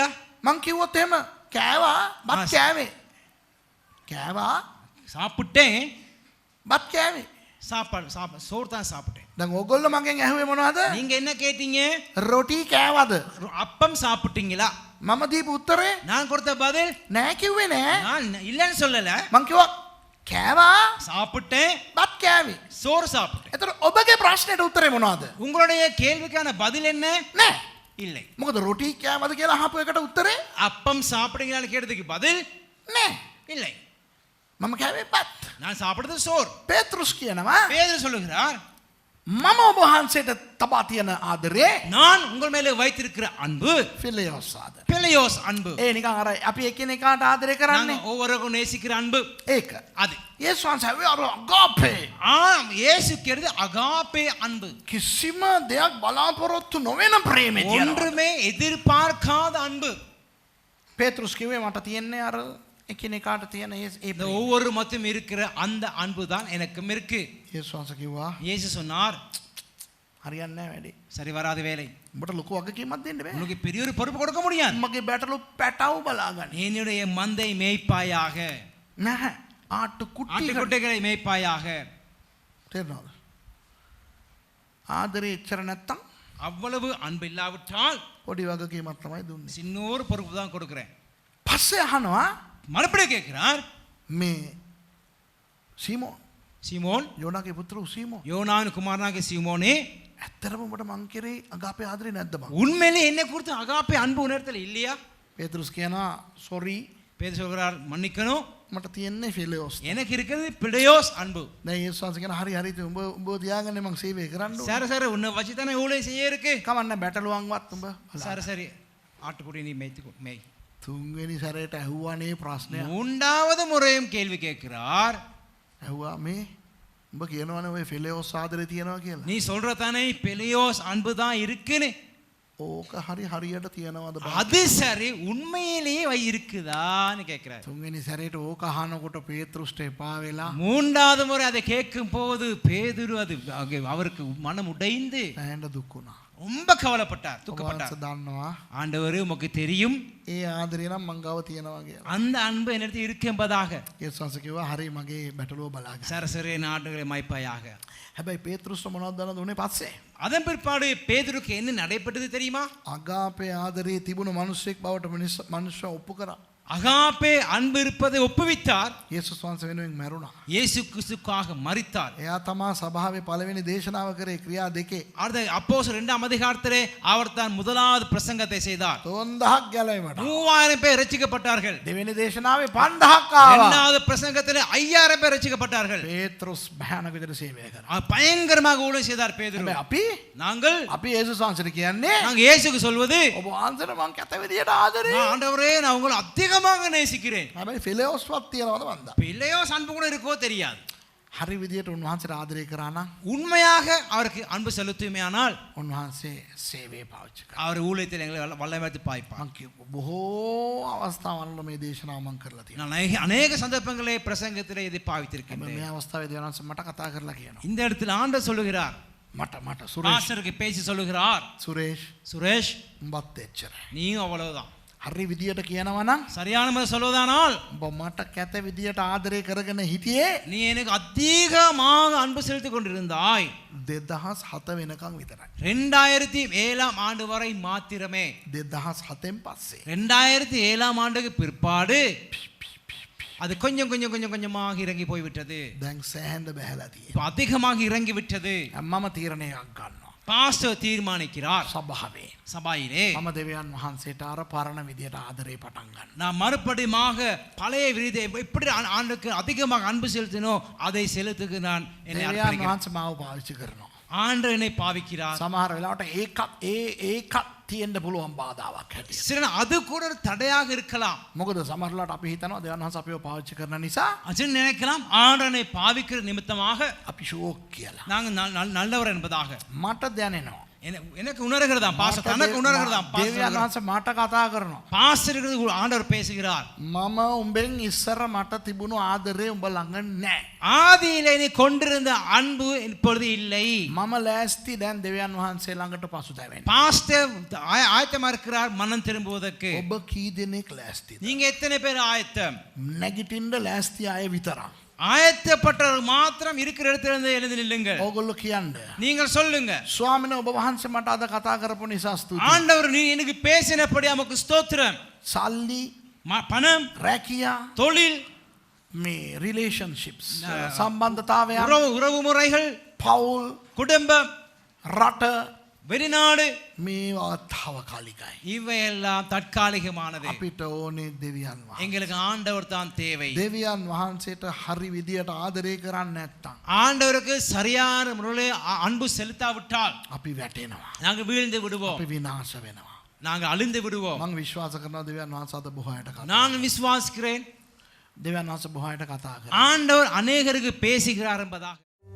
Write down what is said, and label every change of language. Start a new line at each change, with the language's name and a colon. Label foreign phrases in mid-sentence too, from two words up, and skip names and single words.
Sinhala: මං කිව්වොත් එහෙම කෑවා බත් ආ, කෑවේ. කෑවා
Tamil: சாப்பிட்டேன்
Sinhala: බත් කෑවේ.
Tamil: சாப்பாடு சோறு தான் சாப்பிட்டேன்
Sinhala: දැන් ඔයගොල්ලෝ මගෙන් ඇහුවේ මොනවද?
Tamil: நீங்க என்ன கேட்டீங்க
Sinhala: රොටි කෑවද?
Tamil: அப்பம் சாப்பிட்டீங்களா
Sinhala: මම දීපු උත්තරේ
Tamil: நான் கொடுத்த பதில்
Sinhala: නෑ කිව්වේ නෑ.
Tamil: நான் இல்லைன்னு சொல்லல
Sinhala: මං කිව්වා කෑවා
Tamil: சாப்பிட்டேன்
Sinhala: බත් කෑවේ.
Tamil: சோறு சாப்பிட்டேன்
Sinhala: එතකොට ඔබගේ ප්‍රශ්නෙට උත්තරේ මොනවද?
Tamil: உங்களுடைய கேள்விக்கான பதில் என்ன
Sinhala: නෑ.
Tamil: இல்லை
Sinhala: මොකද රොටි කෑවද කියලා අහපු එකට උත්තරේ
Tamil: அப்பம் சாப்பிட்டீங்களான்னு கேட்டதுக்கு பதில்
Sinhala: නෑ.
Tamil: இல்லை
Sinhala: මම කෑවේ බත්.
Tamil: நான் சாப்பிடுறது சோறு
Sinhala: පේතෘස් කියනවා
Tamil: பேதுரு சொல்லுகிறார்
Sinhala: මම ඔබ වහන්සේට තබා තියෙන ආදරේ
Tamil: நான் உங்கள் மேலே வைத்திருக்கிற அன்பு
Sinhala: ෆිලෙෝස් ආදරේ.
Tamil: பிழையோஸ் அன்பு
Sinhala: ඒ නිකන් අර අපි එකිනෙකාට ආදරේ කරන්නේ.
Tamil: நாங்க ஒவ்வொருவருக்கும் நேசிக்கிற அன்பு
Sinhala: ඒක.
Tamil: அது
Sinhala: යේසුස් වහන්සේ අර අගාපේ
Tamil: ஆம் இயேசு கேட்டது அகாபே அன்பு
Sinhala: කිසිම දෙයක් බලාපොරොත්තු නොවන ප්‍රේමය තියෙනවා.
Tamil: ஒன்றுமே எதிர்பார்க்காத அன்பு
Sinhala: පේතෘස් කිව්වේ මට තියෙන්නේ අර එකිනෙකාට තියෙන ඒ
Tamil: இந்த ஒவ்வொரு மத்தும் இருக்கிற அந்த அன்பு தான் எனக்கும் இருக்கு
Sinhala: යේසුස් වහන්සේ කිව්වා
Tamil: இயேசு சொன்னார்
Sinhala: හරියන්නේ නැහැ වැඩි.
Tamil: சரி வராத வேலை
Sinhala: උඹට ලොකු වගකීමක් දෙන්න බෑ.
Tamil: உனக்கு பெரிய ஒரு பொறுப்பு கொடுக்க முடியாது
Sinhala: මගේ බැටළු පැටව බලාගන්න.
Tamil: என்னுடைய மந்தை மேய்ப்பாயாக
Sinhala: නැහැ. ආට්ටු කුට්ටි
Tamil: ஆட்டுக்குட்டிகளை மேய்ப்பாயாக
Sinhala: තේරෙනවද? ආදරේ එච්චර නැත්තම්
Tamil: அவ்வளவு அன்பு இல்லாவிட்டால்
Sinhala: පොඩි වගකීමක් තමයි දුන්නේ.
Tamil: சின்னொரு பொறுப்பு தான் கொடுக்கிறேன்
Sinhala: පස්සේ අහනවා
Tamil: மறுபடியும் கேட்கிறார்
Sinhala: මේ සීමෝන්
Tamil: சீமோன்
Sinhala: යෝනාගේ පුත්‍ර සීමෝන්
Tamil: யோனாவின் குமாரனாகிய சீமோனே
Sinhala: ඇත්තටම උඹට මං කෙරේ අගාපේ ආදරේ නැද්ද බං?
Tamil: உண்மையிலே என்னை குறித்து அகாப்பே அன்பு உணர்த்தல இல்லையா
Sinhala: පේතෘස් කියනවා සොරි
Tamil: பேதுரு சொல்கிறார் மன்னிக்கணும்
Sinhala: මට තියෙන්නේ ෆිලෙෝස්.
Tamil: எனக்கு இருக்கிறது பிழையோஸ் அன்பு
Sinhala: දැන් යේසුස් වහන්සේ කියන හරි හරි උඹ උඹ තියාගන්නේ මං සේවය කරන්න ඕනේ.
Tamil: சரி சரி உன்னை வச்சு தானே ஊழியம் செய்ய இருக்கு
Sinhala: කමන්න බැටළුවන්වත් උඹ
Tamil: சரி சரி ஆட்டுக்குடி நீ மேய்த்து மேய்
Sinhala: තුන්වෙනි සැරේට ඇහුවානේ ප්‍රශ්නය.
Tamil: மூன்றாவது முறையும் கேள்வி கேட்கிறார்
Sinhala: ඇහුවා මේ උඹ කියනවනේ ඔය ෆිලෙෝස් ආදරේ තියනවා කියලා.
Tamil: நீ சொல்ற தானே பிழையோஸ் அன்பு தான் இருக்குன்னு
Sinhala: ඕක හරි හරියට තියනවද බං?
Tamil: அது சரி உண்மையிலேயே இருக்குதான்னு கேட்கிறார்
Sinhala: තුන්වෙනි සැරේට ඕක අහනකොට පේතෘස්ට එපා වෙලා
Tamil: மூன்றாவது முறை அதை கேட்கும் போது பேதுரு அது அவருக்கு மனம் உடைந்து
Sinhala: ඇහෙන්න දුක් වුණා.
Tamil: ரொம்ப கவலைப்பட்டார், துக்கப்பட்டார்.
Sinhala: ඔබවහන්සේ දන්නවා
Tamil: ஆண்டவரே உமக்கு தெரியும்
Sinhala: ඒ ආදරය නම් මං ගාව තියෙනවා කියලා.
Tamil: அந்த அன்பு என்னிடத்தில் இருக்கு என்பதாக.
Sinhala: යේසුස් වහන්සේ කිව්වා හරි මගේ බැටළුව බලාගන්න.
Tamil: சரசரே நாடுகளை மைப்பாயாக.
Sinhala: හැබැයි පේතෘස්ට මොනවද දන්නද උනේ පස්සේ?
Tamil: அதன் பிற்பாடு பேதுருக்கு என்ன நடைபெற்றது தெரியுமா?
Sinhala: අගාපේ ආදරේ තිබුණු මිනිස්සෙක් බවට මිනිස්සු ඔප්පු කරා.
Tamil: அகாப்பே அன்பு இருப்பதை ஒப்புவித்தார்.
Sinhala: යේසුස් වහන්සේ වෙනුවෙන් මැරුණා.
Tamil: இயேசு கிறிஸ்துக்காக மரித்தார்.
Sinhala: එයා තමා සභාවේ පළවෙනි දේශනාව කරේ ක්‍රියා දෙකේ.
Tamil: அடுத்த அப்போஸ்தலர் 2ஆம் அதிகாரத்திலே அவர் தான் முதலாவது பிரசங்கத்தை செய்தார்.
Sinhala: 3000ක් ගැලවීමට.
Tamil: 3000 பேர் ரட்சிக்கப்பட்டார்கள்.
Sinhala: දෙවෙනි දේශනාවේ 5000ක් ආවා.
Tamil: இரண்டாவது பிரசங்கத்திலே 5000 பேர் ரட்சிக்கப்பட்டார்கள்.
Sinhala: පේතෘස් භයානක විදිහට සේවය කරා.
Tamil: பயங்கரமாக ஊழியம் செய்தார் பேதுரு.
Sinhala: හැබැයි අපි
Tamil: நாங்கள்
Sinhala: යේසුස් වහන්සේට කියන්නේ
Tamil: நாங்கள் இயேசுக்கு சொல்வது,
Sinhala: ඔබ වහන්සේට මං කැත විදිහට ආදරේ.
Tamil: நான் ஆண்டவரே நான் உங்களை அதிகமாக நேசிக்கிறேன்.
Sinhala: හැබැයි ෆිලෙවස්වත් තියනවද මන්ද?
Tamil: பிள்ளையோ அன்பு கூட இருக்கோ தெரியாது.
Sinhala: හරි විදිහට උන්වහන්සේට ආදරේ කරා නම්
Tamil: உண்மையாக அவருக்கு அன்பு செலுத்துமையானால்
Sinhala: උන්වහන්සේ සේවයේ පාවිච්චි කරා.
Tamil: அவர் ஊழியத்தில் எங்களை வல்லமைத்து பாய்ப்பார்.
Sinhala: මං කිව්ව බොහෝ අවස්ථාවල මේ දේශනාව මං කරලා තියෙනවා.
Tamil: நான் அநேக சந்தர்ப்பங்களை பிரசங்கத்திலே இதை
Sinhala: හැබැයි
Tamil: பாவித்திருக்கின்றேன்.
Sinhala: මේ අවස්ථාවේ දෙවියන්වහන්සේ මට කතා කරලා කියනවා.
Tamil: இந்த இடத்தில் ஆண்டவர் சொல்லுகிறார்,
Sinhala: මට සුරේෂ්
Tamil: பாஸ்டருக்கு பேசி சொல்லுகிறார், சுரேஷ்
Sinhala: උඹත් එච්චරයි.
Tamil: நீயும் அவ்வளவுதான்.
Sinhala: හරි විදිහට කියනවා නම්
Tamil: சரியான முறை சொல்வதானால்
Sinhala: උඹ මට කැත විදිහට ආදරේ කරගෙන හිටියේ
Tamil: நீ எனக்கு அதிகமாக அன்பு செலுத்திக் கொண்டிருந்தாய்
Sinhala: 2007 වෙනකන් විතරයි.
Tamil: 2007ஆம் ஆண்டு வரை மாத்திரமே.
Sinhala: 2007න් පස්සේ
Tamil: 2007ஆம் ஆண்டுக்கு பிற்பாடு அது கொஞ்சம் கொஞ்சம் கொஞ்சம் கொஞ்சமாக இறங்கி போய்விட்டது.
Sinhala: දැන් සෑහෙන්න බහැලා තියෙනවා.
Tamil: இப்ப அதிகமாக இறங்கி விட்டது.
Sinhala: මම තීරණයක් ගන්නවා.
Tamil: பாஸ்டர் தீர்மானிக்கிறார்
Sinhala: සභාවේ
Tamil: சபையிலே,
Sinhala: මම දෙවියන් වහන්සේට අර පරණ විදියට ආදරේ පටන් ගන්න.
Tamil: நான் மறுபடியுமாக பழைய விருதை எப்படி ஆண்டுக்கு அதிகமாக அன்பு செலுத்தினோ அதை செலுத்துக்கு நான் என்னை
Sinhala: දෙවියන්
Tamil: அர்ப்பணிக்கிறேன்.
Sinhala: වහන්සේ මාව පාවිච්චි කරනවා.
Tamil: ஆண்டவர் என்னை பாவிக்கிறார்.
Sinhala: සමහර වෙලාවට ඒකත් තියෙන්න පුළුවන් බාධාවක් හැටියට.
Tamil: சில அது கூட ஒரு தடையாக இருக்கலாம்.
Sinhala: මොකද සමහර වෙලාවට අපි හිතනවා දෙවියන් වහන්සේ අපිව පාවිච්චி කරන නිසා
Tamil: அஜன் நினைக்கலாம் ஆண்டவர் என்னை பாவிக்கிற நிமித்தமாக
Sinhala: අපි ෂෝක් කියලා.
Tamil: நாங்கள் நல்லவர் என்பதாக.
Sinhala: මට දැනෙනවා.
Tamil: எனக்கு உணர்கிறதாம் பாஸ்டர், தனக்கு உணர்கிறதாம்
Sinhala: දෙවියන් වහන්සේ මට කතා කරනවා.
Tamil: பாஸ்டருக்கு ஆண்டவர் பேசுகிறார்.
Sinhala: මම උඹෙන් ඉස්සර මට තිබුණු ආදරේ උඹ ළඟ නැහැ.
Tamil: ஆதியிலே நீ கொண்டிருந்த அன்பு இப்பொழுது இல்லை.
Sinhala: මම ලෑස්ති දැන් දෙවියන් වහන්සේ ළඟට පසුතැවෙන්න.
Tamil: பாஸ்டர் ஆயத்தமா இருக்கிறார் மனம் திரும்புவதற்கு.
Sinhala: ඔබ කී දෙනෙක් ලෑස්තිද?
Tamil: நீங்க எத்தனை பேர் ஆயத்தம்?
Sinhala: නැගිටින්න ලෑස්ති අය විතරක්.
Tamil: ஆயத்தப்பட்டவர் மாத்திரம் இருக்கிற இடத்திலிருந்து எழுந்து நில்லுங்கள்.
Sinhala: ඕගොල්ලෝ කියන්න.
Tamil: நீங்கள் சொல்லுங்க,
Sinhala: ස්වාමීන් ඔබ වහන්සේ මට අද කතා කරපු නිසා ස්තුතියි.
Tamil: ஆண்டவர் நீ எனக்கு பேசினபடி நமக்கு ஸ்தோத்திரம்.
Sinhala: සල්ලි,
Tamil: பணம்,
Sinhala: රැකියා,
Tamil: தொழில்,
Sinhala: මේ රිලේෂන්ෂිප්ස් සම්බන්ධතාවයන්,
Tamil: உறவு முறைகள்,
Sinhala: පවුල්,
Tamil: குடும்பம்,
Sinhala: රට
Tamil: வெளிநாடு,
Sinhala: මේවා තාවකාලිකයි.
Tamil: இவையெல்லாம் தற்காலிகமானது.
Sinhala: අපිට ඕනේ දෙවියන් වහන්සේ.
Tamil: எங்களுக்கு ஆண்டவர் தான் தேவை.
Sinhala: දෙවියන් වහන්සේට හරි විදියට ආදරේ කරන්නේ නැත්තම්
Tamil: ஆண்டவருக்கு சரியான முறையில் அன்பு செலுத்தாவிட்டால்
Sinhala: අපි වැටෙනවා.
Tamil: நாங்கள் வீழ்ந்து விடுவோம்,
Sinhala: අපි විනාශ වෙනවා.
Tamil: நாங்கள் அழிந்து விடுவோம்.
Sinhala: මම විශ්වාස කරනවා දෙවියන් වහන්සේ අද බොහෝ අයට කතා
Tamil: நான் விசுவாசிக்கிறேன்,
Sinhala: දෙවියන් වහන්සේ බොහෝ අයට කතා කරනවා.
Tamil: ஆண்டவர் அநேகருக்கு பேசுகிறார் என்பதாக.